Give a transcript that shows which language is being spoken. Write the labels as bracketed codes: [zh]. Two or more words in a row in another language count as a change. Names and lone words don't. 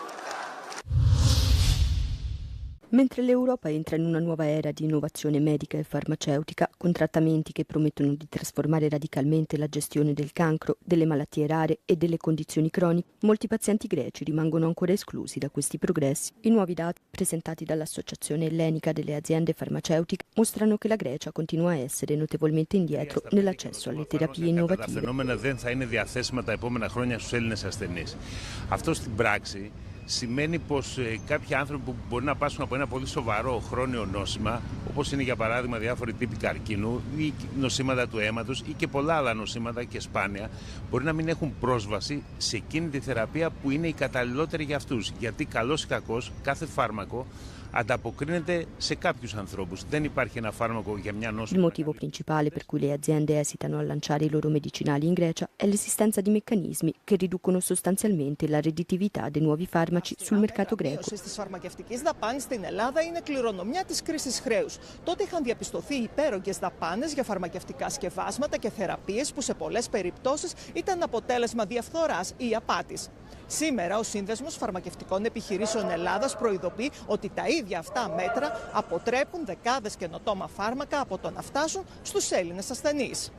[it] Mentre l'Europa entra in una nuova era di innovazione medica e farmaceutica, con trattamenti che promettono di trasformare radicalmente la gestione del cancro, delle malattie rare e delle condizioni croniche, molti pazienti greci rimangono ancora esclusi da questi progressi. I nuovi dati presentati dall'Associazione Ellenica delle Aziende Farmaceutiche mostrano che la Grecia continua a essere notevolmente indietro nell'accesso alle terapie innovative. [el] Τα φαινόμενα δεν θα είναι διαθέσιμα τα επόμενα χρόνια στους Έλληνες ασθενείς. Αυτό στην πράξη σημαίνει πως κάποιοι άνθρωποι που μπορεί να πάσχουν από ένα πολύ σοβαρό χρόνιο νόσημα, όπως είναι για παράδειγμα διάφοροι τύποι καρκίνου ή νοσήματα του αίματος ή και πολλά άλλα νοσήματα και σπάνια, μπορεί να μην έχουν πρόσβαση σε εκείνη τη θεραπεία που είναι η καταλληλότερη για αυτούς. Γιατί καλώς ή κακώς κάθε φάρμακο ανταποκρίνεται σε κάποιους ανθρώπους. Δεν υπάρχει ένα φάρμακο για μια νόσο. [it] Il motivo principale per cui le aziende esitano a lanciare i loro medicinali in Grecia è l'esistenza di meccanismi che riducono sostanzialmente la redditività dei nuovi farmaci sul mercato greco. [el] Η μείωση της φαρμακευτικής δαπάνης στην Ελλάδα είναι κληρονομιά της κρίσης χρέους. Τότε είχαν διαπιστωθεί υπέρογγες δαπάνες για φαρμακευτικά σκευάσματα και θεραπείες που σε πολλές περιπτώσεις ήταν αποτέλεσμα διαφθοράς ή απάτης. Σήμερα, ο Σύνδεσμος Φαρμακευτικών Επιχειρήσεων Ελλάδας προειδοποιεί ότι τα ίδια αυτά μέτρα αποτρέπουν δεκάδες καινοτόμα φάρμακα από το να φτάσουν στους Έλληνες ασθενείς.